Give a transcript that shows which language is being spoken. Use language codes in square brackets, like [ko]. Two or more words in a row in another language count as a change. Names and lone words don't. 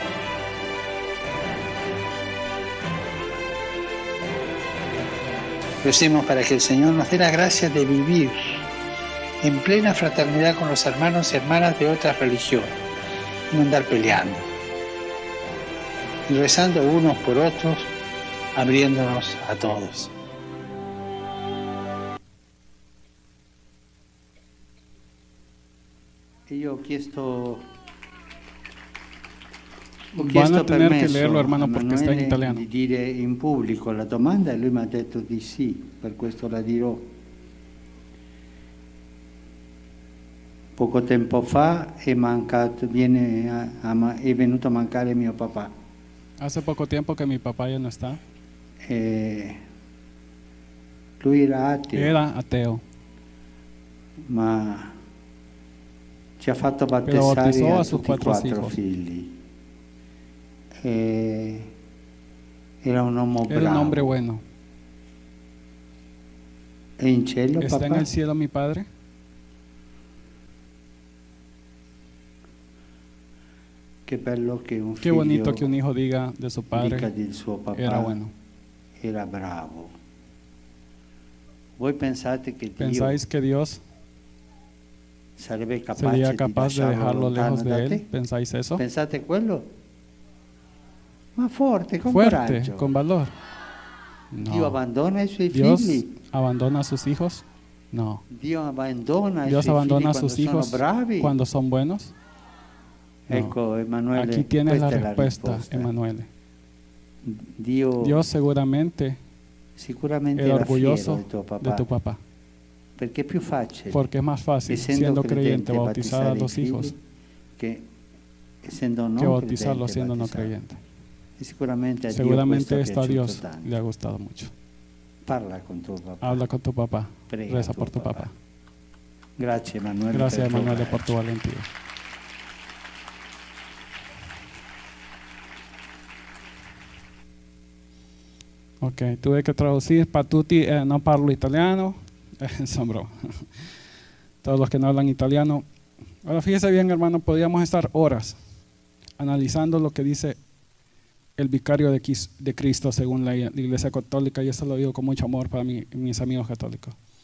[es] Recemos para que el Señor nos dé la gracia de vivir en plena fraternidad con los hermanos y hermanas de otras religiones, no andar peleando, y rezando unos por otros, abriéndonos a todos. [it] Io ho chiesto [es] Van a tener que [it] permesso [es] leerlo, [it] a [es] hermano, porque está en [it] Emanuele [es] italiano. [it] di dire in pubblico la domanda e lui mi ha detto di sì, per questo la dirò. Poco tempo fa è venuto a mancare mio papà. [es] Hace poco tiempo que mi papá ya no está. [it] Lui era ateo, [es] Era ateo, [it] ma ci ha fatto [es] pero [it] battezzare [es] bautizó a a sus [it] tutti e 4 quattro [es] hijos. [it] figli. Era un uomo [es] Era un [it] bravo. [es] hombre bueno. [it] È in cielo, [es] ¿Está [it] papà? [es] en el cielo mi padre? [it] Che bello che un [es] Qué [it] figlio [es] bonito que un hijo diga de su [it] dica [es] padre, [it] del suo papà [es] era bueno. [it] era bravo. Voi pensate che Dio [es] ¿Pensáis que Dios [it] sarebbe capace [es] sería [it] di [es] capaz de [it] lasciarlo [es] dejarlo [it] lontano [es] lejos [it] da [es] de [it] te? [es] él? ¿Pensáis eso? [it] Pensate quello? Ma forte, con [es] Fuerte, [it] coraggio. [es] con valor. [it] Dio [es] No. [it] abbandona i suoi [es] ¿Dios [it] figli. [es] abandona a sus hijos? No. [it] Dio abbandona i [es] Dios [it] suoi [es] abandona a [it] figli [es] sus [it] quando [es] hijos [it] sono bravi. [es] cuando son buenos. No. [it] Ecco, Emanuele, [es] Aquí tienes la [it] questa è [es] respuesta, [it] risposta. [es] Emanuele. [it] Dio [es] Dios seguramente [it] sicuramente era [es] era orgulloso [it] fiero di tuo [es] de tu papá, [it] perché è più facile [es] porque es más fácil, [it] essendo [es] siendo creyente, [it] credente, [es] bautizar a [it] battezzare i [es] los [it] figli [es] hijos [it] che essendo non [es] que bautizarlos [it] credente, [es] siendo no [it] battezzarli. [es] creyente. [it] E sicuramente a [es] Seguramente [it] Dio questo [es] esto a [it] è piaciuto [es] Dios [it] tanto. [es] le ha gustado mucho. [it] Parla con tuo papà. [es] Habla con tu papá, [it] Prega [es] reza a tu por tu [it] papá. [es] papá. [it] Grazie Emanuele. [es] Gracias, [it] per il tuo [es] Emanuele, por tu [it] coraggio. [es] valentía. Ok, tuve que traducir. [it] Patuti, no parlo italiano. [es] Son broma. Todos los que no hablan italiano. Ahora fíjese bien, hermano, podríamos estar horas analizando lo que dice el vicario de Cristo según la Iglesia Católica, y eso lo digo con mucho amor para mis amigos católicos.